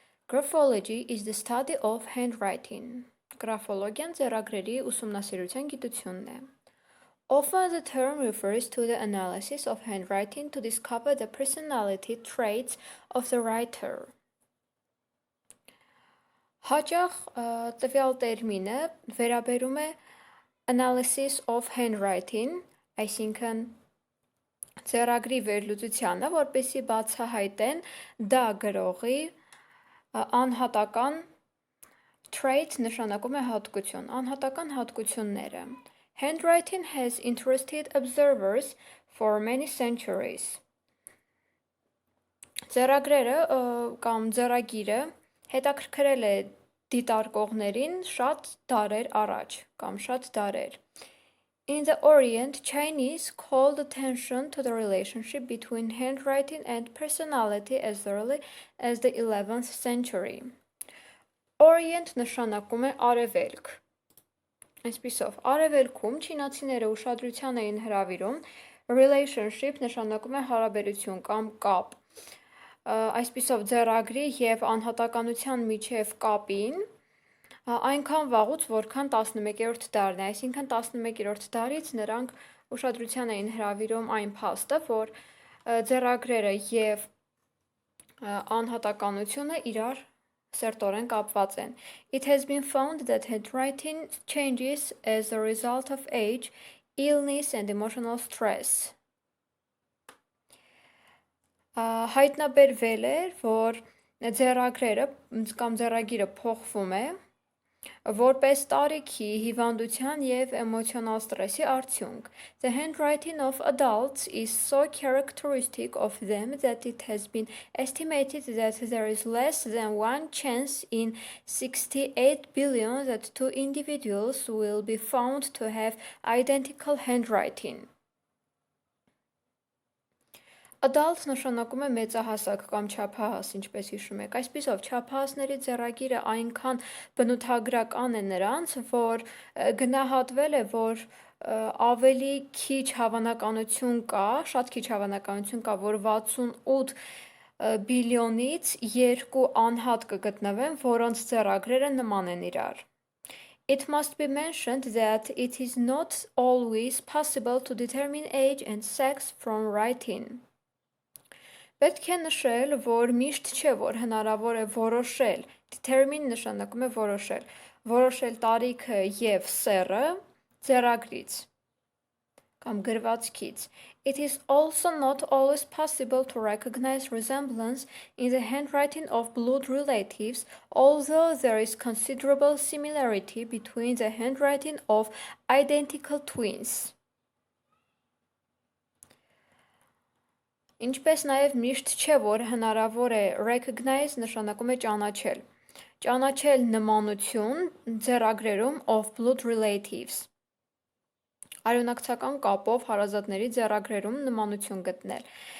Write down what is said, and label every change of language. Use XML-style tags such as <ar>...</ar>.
<en>Graphology is the study of handwriting.</en> <hy>Գրաֆոլոգիան ձեռագրերի ուսումնասիրության գիտությունն է.</hy> <en>Often the term refers to the analysis of handwriting to discover the personality traits of the writer.</en> <hy>Հաճախ տվյալ տերմինը վերաբերում է</hy> <en>analysis of handwriting,</en> <hy>այսինքն ձեռագրի վերլուծությանը, որպեսզի բացահայտեն դա գրողի անհատական trait նշանակում է հատկություն, անհատական հատկությունները.</hy> <en>Handwriting has interested observers for many centuries.</en> <hy>Ձեռագրերը կամ ձեռագիրը հետաքրքրել է դիտարկողներին շատ դարեր առաջ կամ շատ դարեր.</hy> <en>In the Orient, Chinese called attention to the relationship between handwriting and personality as early as the 11th century.</en> <hy>Orient նշանակում է արևելք. Այսպիսով, արևելքում չինացիները ուշադրության էին հրավիրում, relationship նշանակում է հարաբերություն կամ կապ. Այսպիսով, ձեռագրի և անհատականության միջև կապին այնքան վաղուց, որքան 11-րդ դարն է, այսինքն 11-րդ դարից նրանք ուշադրության էին հրավիրում այն փաստը, որ ձեռագրերը և անհատականությունը իրար սերտորեն կապված են.</hy> <en>It has been found that handwriting changes as a result of age, illness and emotional stress.</en> <hy>Հայտնաբերվել է, որ ձեռագրերը կամ ձեռագիրը փոխվում է, որպես տարիքի, հիվանդության և էմոցիոնալ ստրեսի արդյունք.</hy> <en>The handwriting of adults is so characteristic of them that it has been estimated that there is less than one chance in 68 billion that two individuals will be found to have identical handwriting.</en> <hy>Adult նշանակում է մեծահասակ կամ չափահաս, ինչպես հիշում եք. Այսպիսով, չափահասների ձեռագիրը այնքան բնութագրական է նրանց, որ գնահատվել է, որ ավելի քիչ հավանականություն կա, շատ քիչ հավանականություն կա, որ 68 բիլիոնից երկու անհատ կգտնվեն, որոնց ձեռագրերը նման են իրար.</hy> <en>It must be mentioned that it is not always possible to determine age and sex from writing.</en> <hy>Պետք է նշել, որ միշտ չէ, որ հնարավոր է որոշել, determine նշանակում է որոշել տարիքը և սեռը ձեռագրից կամ գրվածքից.</hy> <en>It is also not always possible to recognize resemblance in the handwriting of blood relatives, although there is considerable similarity between the handwriting of identical twins.</en> <hy>Ինչպես նաև միշտ չէ, որ հնարավոր է recognize նշանակում է ճանաչել. Ճանաչել նմանություն ձեռագրերում</hy> <en>of blood relatives.</en> <hy>Արյունակցական կապով հարազատների ձեռագրերում նմանություն գտնել.</hy>